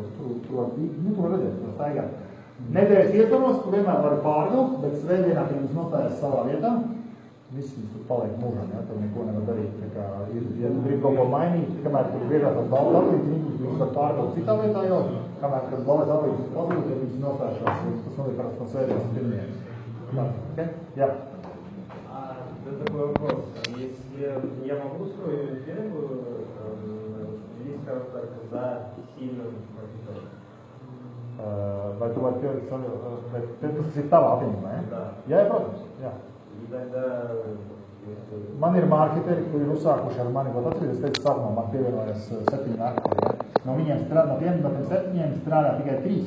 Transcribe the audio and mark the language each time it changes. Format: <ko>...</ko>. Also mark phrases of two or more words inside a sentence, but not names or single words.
<lv>Tu vari redzēt, tu staigāt. Nedēļas ietvaros, tu vienmēr vari pārvilkt, bet svētdienā, kad jums nostājas savā vietā, viss jums tur paliek mūžam, ja, tev neko nevar darīt. Ja tu gribi kaut ko mainīt, kamēr tur griežās tās balvas atlīdzi, viņus var pārvilkt citā vietā jau, kamēr, kad balvas atlīdzi pazūd, ja viņus nostājušās, tas notiek parasti no svētdienas pirmdienas. Okay? Ja.</lv> <ru>Такой вопрос. Если я могу свою фирму ввести, скажем так, за сильным маркетологом?</ru> <lv>Vai tu vari tas ir tavā apņemumā, ja? Jā, protams, jā. Man ir marketeri, kuri ir uzsākuši ar mani, bet atceries, es teicu, sākumā man pievienojas 7 marketeri, ja? No tiem 7 strādā tikai 3.</lv>